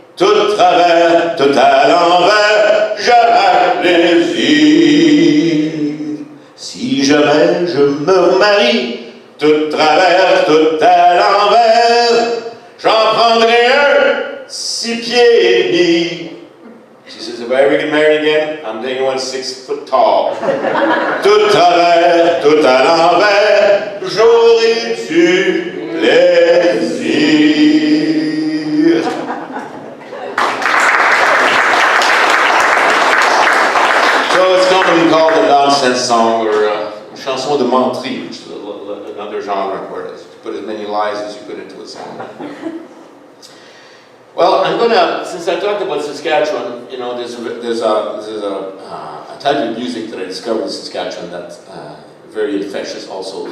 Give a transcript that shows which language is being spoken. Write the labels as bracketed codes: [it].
[fr] Tout de travers, tout à l'envers, jamais plaisir. Si jamais je me remarie, tout de travers, tout à l'envers, j'en prendrai un 6 pieds et demi. [en] She says, if I ever get married again, I'm taking one 6 foot tall. [fr] Tout de travers, tout à l'envers, j'aurai du plaisir. [en] So it's commonly called a nonsense song or chanson de menterie, which is another genre where you put as many lies as you put into a song. Well, I'm gonna, since I talked about Saskatchewan, you know, there's a type of music that I discovered in Saskatchewan that's very infectious also.